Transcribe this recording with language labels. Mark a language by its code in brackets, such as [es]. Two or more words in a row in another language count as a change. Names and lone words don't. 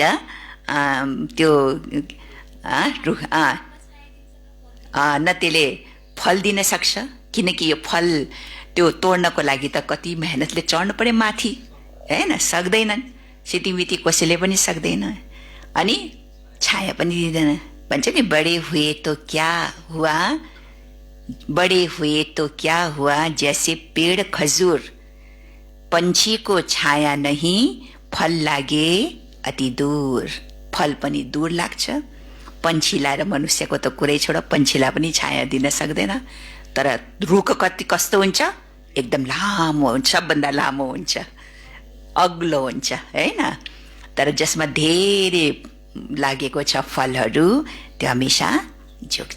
[ne] त्यो रुख न त्यसले फल दिन सक्छ, किनकि यो फल त्यो तोड्नको लागि त कति मेहनतले चढ्नु पर्यो माथि, होइन? सक्दैनन्, सिटीमिती कसैले पनि सक्दैन। अनि छाया पनि दिँदैन। भन्छ नि, [hi] बडे हुए तो क्या हुआ, बडे हुए तो क्या हुआ, जैसे पेड़ खजूर, पंछी को छाया नहीं, फल लागे अति दूर। [ne] फल पनि दूर लाग्छ। पंछीलाई र मनुष्यको त कुरै छोड, पंछीलाई पनि छाया दिन सक्दैन। तर रुख कस्तो हुन्छ? एकदम लामो हुन्छ, सबभन्दा लामो हुन्छ, अग्लो हुन्छ, होइन? तर जसमा धेरै लागेको छ फलहरू त्यो हमेशा झुक्छ।